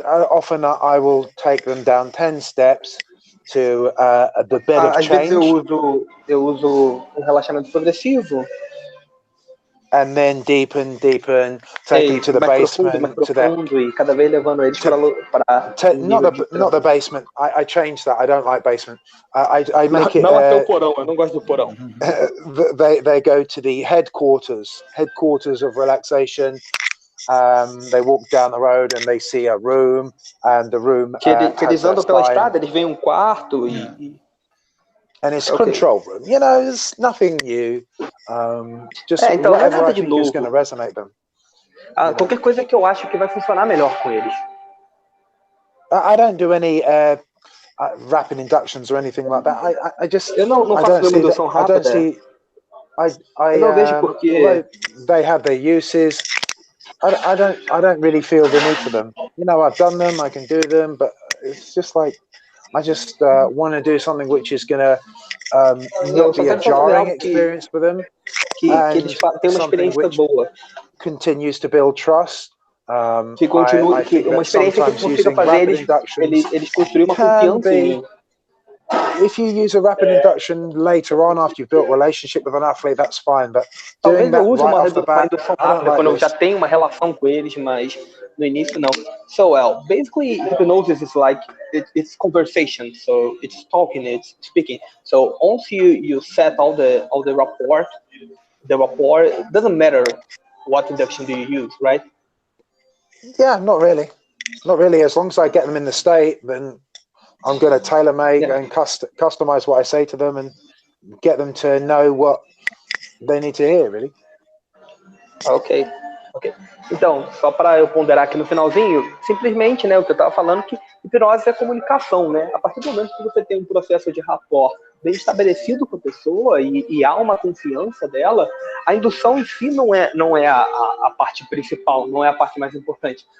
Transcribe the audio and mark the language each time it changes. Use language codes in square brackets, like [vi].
[en] Often I will take them down 10 steps to the bed of change. [pt] Às vezes eu uso um relaxamento progressivo. [en] And then deepen, take them to the basement, [pt] profundo, e cada vez levando eles para [en] not the basement. I changed that. I don't like basement. I make it. [pt] Não até o porão. Eu não gosto do porão. [en] They go to the headquarters of relaxation. They walk down the road and they see a room, and the room. [pt] Que eles andam pela estrada, eles veem quarto [en] and it's control room. There's nothing new. Just [pt] então, [en] whatever I think is going to resonate them. [pt] Qualquer coisa que eu acho que vai funcionar melhor com eles. [en] I don't do any rapid inductions or anything like that. I just. [pt] Eu não faço nenhuma indução rápida. [en] I [pt] não vejo porque [en] they have their uses. I don't really feel the need for them. I've done them. I can do them, but it's just like. I just want to do something which is going to not be a jarring experience for them, and something which continues to build trust. [pt] Uma experiência que consiga fazer eles construir uma confiança em mim. [en] If you use a rapid induction later on after you've built a relationship with an athlete, that's fine. But [pt] talvez eu use uma indução rápida quando eu já tenho uma relação com eles, mas no início não. [en] So, basically, hypnosis is like it's conversation. So it's talking, it's speaking. So once you set all the rapport, it doesn't matter what induction do you use, right? Yeah, not really. Not really. As long as I get them in the state, then I'm going to tailor-make and customize what I say to them and get them to know what they need to hear, really. Ok. [pt] Então, só para eu ponderar aqui no finalzinho, simplesmente, o que eu estava falando, que hipnose é comunicação, né? A partir do momento que você tem um processo de rapport bem estabelecido com a pessoa e há uma confiança dela, a indução em si não é a parte principal, não é a parte mais importante.